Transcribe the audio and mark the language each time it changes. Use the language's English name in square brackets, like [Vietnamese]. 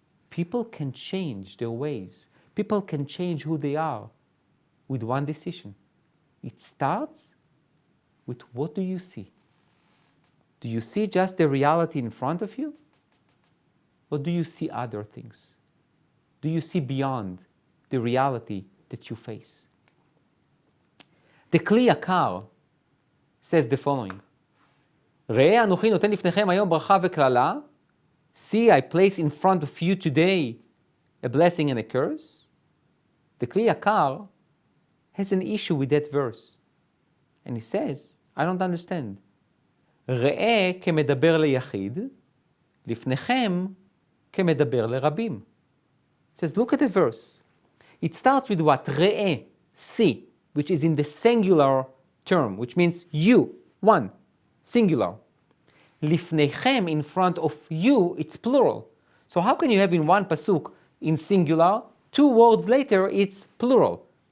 [English] People can change their ways. People can change who they are with one decision. It starts with what do you see? Do you see just the reality in front of you? Or do you see other things? Do you see beyond the reality that you face? The Kli Yakar says the following: [Hebrew] ראה אנוכי נותן לפניכם היום ברכה וקללה. [English] See, I place in front of you today a blessing and a curse. The Kli Yakar has an issue with that verse. And he says, I don't understand. [Hebrew] ראה כמדבר ליחיד, לפניכם כמדבר לרבים. [English] It says, look at the verse. It starts with what? ראה, see, which is in the singular term, which means you, one, singular. לפניכם, in front of you, it's plural. So how can you have in one pasuk in singular, 2 words later it's plural?